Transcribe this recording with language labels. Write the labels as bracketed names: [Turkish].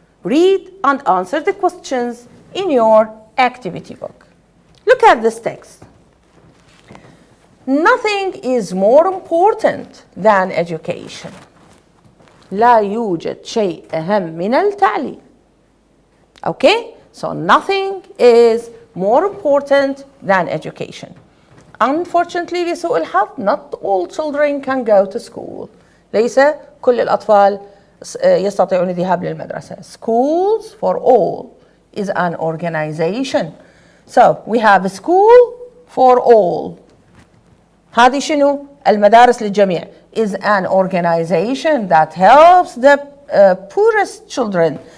[English] Read and answer the questions in your activity book. Look at this text. Nothing is more important than education. [Arabic] لا يوجد شيء أهم من التعليم. [English] Okay? So nothing is more important than education. Unfortunately, [Arabic] لسوء الحظ, [English] not all children can go to school. [Arabic] ليس كل الأطفال يستطيعون الذهاب للمدرسة. [English] Schools for all is an organization. So we have a school for all. [Arabic] هذه شنو؟ المدارس للجميع [English] is an organization that helps the poorest children.